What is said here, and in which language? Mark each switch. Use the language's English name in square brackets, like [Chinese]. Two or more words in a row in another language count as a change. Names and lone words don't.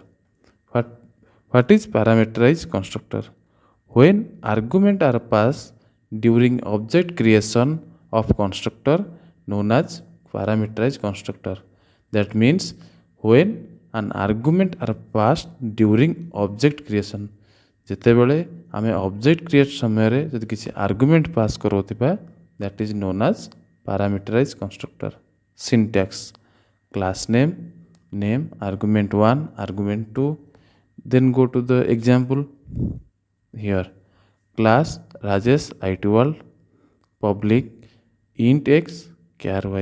[English] What is parameterized constructor? When argument are passed during object creation of constructor known as parameterized constructor. That means when an argument are passed during object creation. [Odia] ଯେତେବେଳେ ଆମେ [English] object create [Odia] ସମୟରେ ଯଦି କିଛି [English] argument pass କରୁଥିବା, that is known as parameterized constructor. Syntax, class name, name, argument 1, argument 2. Then go to the example. Here class Rajesh IT World, public int x char y.